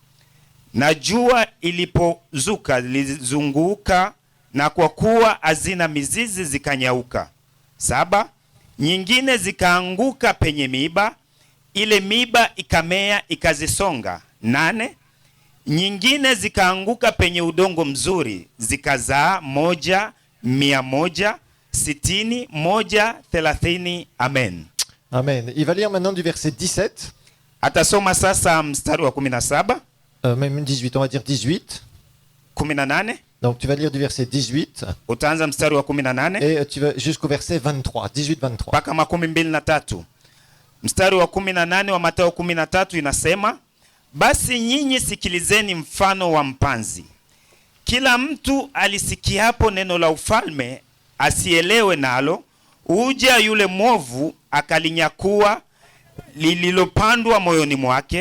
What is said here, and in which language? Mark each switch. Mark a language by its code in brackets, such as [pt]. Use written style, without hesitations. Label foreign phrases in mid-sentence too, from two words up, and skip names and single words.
[sw] Na jua ilipozuka lilizunguka, na kwa kuwa hazina mizizi zikanyauka. 7. Nyingine zikaanguka penye miiba, ile miiba ikamea ikazisonga. 8. Nyingine zikaanguka penye udongo mzuri, zikazaa 100, 100, 60, 100, 30. Amen. Amen. [fr] Il va lire maintenant du verset 17. [sw] Atasoma sasa mstari wa 17. [fr] Même 18, on va dire 18. 18. Donc tu vas lire du verset 18. [sw] Utaanza mstari wa 18. [fr] Et tu vas jusqu'au verset 23, 18-23. [sw] Mpaka 23. Mstari wa 18 wa Mathayo 13 inasema, basi nyinyi sikilizeni mfano wa mpanzi. Kila mtu alisikiapo neno la ufalme asielewe nalo, uja yule mwovu akalinyakua lililopandwa moyoni mwake.